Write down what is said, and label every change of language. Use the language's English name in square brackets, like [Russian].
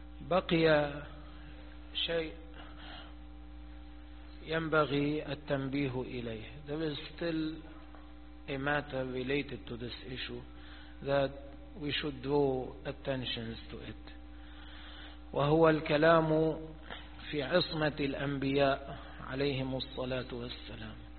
[Arabic] بقي شيء ينبغي التنبيه إليه. [English] There is still a matter related to this issue that we should draw attention to it. [Arabic] وهو الكلام في عصمة الأنبياء عليهم الصلاة والسلام.